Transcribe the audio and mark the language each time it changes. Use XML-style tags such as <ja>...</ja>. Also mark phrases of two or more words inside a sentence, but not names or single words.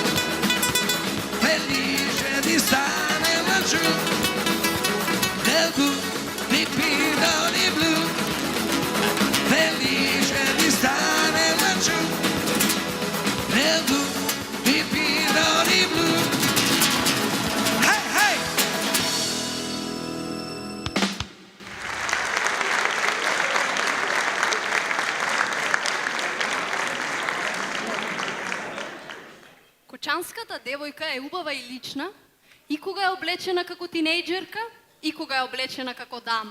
<it>Felice di stare laggiù. Nel blu, di piloni blu. Felice di stare laggiù. Nel blu, di piloni blu. Hey, hey!</it> <mk>Кочанската девојка е убава и лична, и кога е облечена како тинејџерка, и кога е облечена како дама.</mk>